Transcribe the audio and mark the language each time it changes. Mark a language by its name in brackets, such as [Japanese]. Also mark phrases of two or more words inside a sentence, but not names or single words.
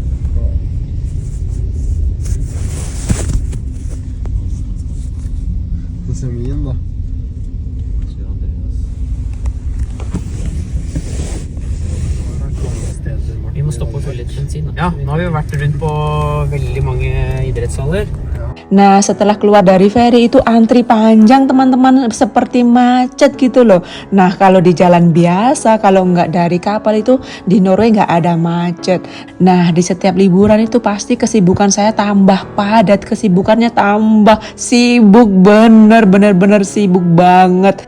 [Norwegian] Det ser min da. Vi må stoppe og fylle litt bensin. Ja, nå har vi vært rundt på veldig mange idrettshaller. [Indonesian] Nah, setelah keluar dari ferry itu antri panjang teman-teman, seperti macet gitu loh. Nah, kalau di jalan biasa, kalau nggak dari kapal itu di Norway nggak ada macet. Nah, di setiap liburan itu pasti kesibukan saya tambah padat, kesibukannya tambah sibuk, bener-bener sibuk banget.